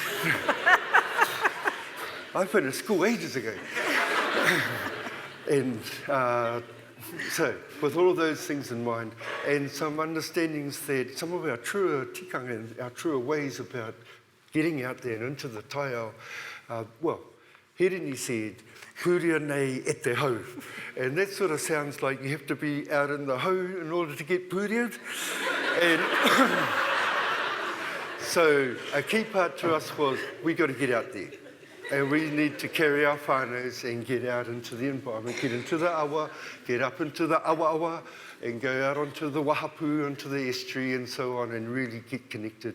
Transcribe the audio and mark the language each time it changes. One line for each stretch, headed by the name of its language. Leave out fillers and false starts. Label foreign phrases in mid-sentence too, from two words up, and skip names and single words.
English: I finished school ages ago. And so, with all of those things in mind, and some understandings that some of our truer tikanga and our truer ways about getting out there and into the taiao, well, Hirini said,
Māori: Huria nei e te hau.
English: And that sort of sounds like you have to be out in the hau in order to get pūriad. And so a key part to us was we got to get out there. And we need to carry our whānaus and get out into the environment, get into the awa, get up into the awa, and go out onto the wahapu, onto the estuary and so on, and really get connected.